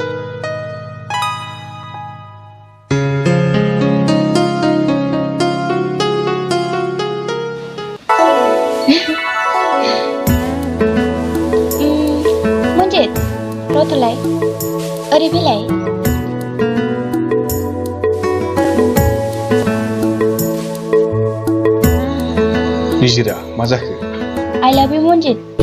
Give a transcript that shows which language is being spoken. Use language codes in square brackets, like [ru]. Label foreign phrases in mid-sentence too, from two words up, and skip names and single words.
[brx] मनजित रथ'लाय ओरै फैलाय निजिरा मा जाखो [en] I love you मनजित